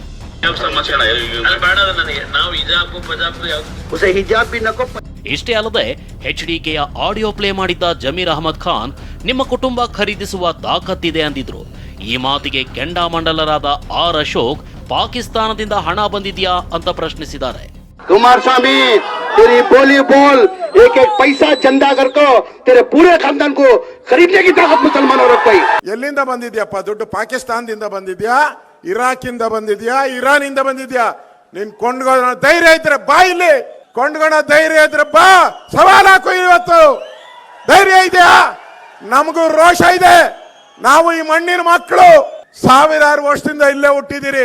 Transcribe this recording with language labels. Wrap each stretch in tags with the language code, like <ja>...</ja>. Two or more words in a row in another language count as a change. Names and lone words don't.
<kn>ಇಷ್ಟೇ ಅಲ್ಲದೆ HDKಯ</kn> <en>audio play</en> <kn>ಮಾಡಿದ್ದ ಜಮೀರ್ ಅಹ್ಮದ್ ಖಾನ್ ನಿಮ್ಮ ಕುಟುಂಬ ಖರೀದಿಸುವ ತಾಕತ್ತಿದೆ ಅಂದಿದ್ರು. ಈ ಮಾತಿಗೆ ಕೆಂಡಾಮಂಡಲರಾದ ಅಶೋಕ್ ಪಾಕಿಸ್ತಾನದಿಂದ ಹಣ ಬಂದಿದ್ಯಾ ಅಂತ ಪ್ರಶ್ನಿಸಿದ್ದಾರೆ.</kn> <hi>कुमारस्वामी तेरी बोली बोल, एक एक पैसा चंदा करको तेरे पूरे खानदान को खरीदने की ताकत मुसलमानों रखो.</hi> <kn>ಎಲ್ಲಿಂದ ಬಂದಿದ್ಯಪ್ಪ ದುಡ್ಡು? ಪಾಕಿಸ್ತಾನದಿಂದ ಬಂದಿದ್ಯಾ, ಇರಾಕಿಂದ ಬಂದಿದ್ಯಾ, ಇರಾನಿಂದ ಬಂದಿದ್ಯಾ? ನೀನ್ ಕೊಂಡ್ಕೊಳ್ಳೋ ಧೈರ್ಯ ಇದ್ರೆ ಬಾ, ಇಲ್ಲಿ ಕೊಂಡ್ಕೊಳ್ಳೋ ಧೈರ್ಯ ಇದ್ರೆ ಬಾ, ಸವಾಲ್ ಹಾಕು. ಇವತ್ತು ಧೈರ್ಯ ಇದೆಯಾ? ನಮಗೂ ರೋಷ ಇದೆ. ನಾವು ಈ ಮಣ್ಣಿನ ಮಕ್ಕಳು, ಸಾವಿರಾರು ವರ್ಷದಿಂದ ಇಲ್ಲೇ ಹುಟ್ಟಿದಿರಿ.</kn>